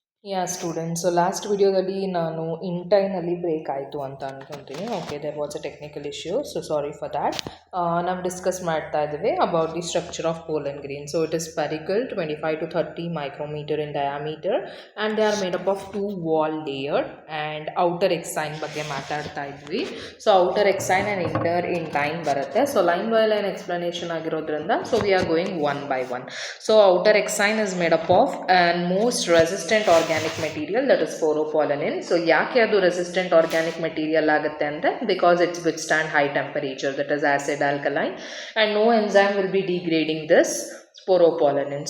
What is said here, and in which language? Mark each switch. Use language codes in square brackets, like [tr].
[kn] ಯಾ students, so last ವಿಡಿಯೋದಲ್ಲಿ ನಾನು ಇಂಟೈನಲ್ಲಿ break ಆಯಿತು ಅಂತ ಅನ್ಕೊತೀನಿ. [en] Okay, there was a technical issue, so sorry for that. [kn] ನಾವು ಡಿಸ್ಕಸ್ ಮಾಡ್ತಾ ಇದ್ದೀವಿ [en] About the structure of pollen grain. So it is spherical, 25 to 30 micrometer in diameter, and they are made up of 2 wall layered and outer exine [kn] ಬಗ್ಗೆ ಮಾತಾಡ್ತಾ ಇದ್ವಿ. [en] So outer exine and inter intine ಬರುತ್ತೆ. So line by line explanation ಆಗಿರೋದ್ರಿಂದ so we are going one by one. So outer exine is made up of and most resistant organic material, that is sporopollenin. [kn] So ಯಾಕೆ ಅದು resistant organic material ಆಗುತ್ತೆ ಅಂದರೆ [en] Because it's withstand high temperature, that is acid alkaline, and no enzyme will be degrading this sporopollenin.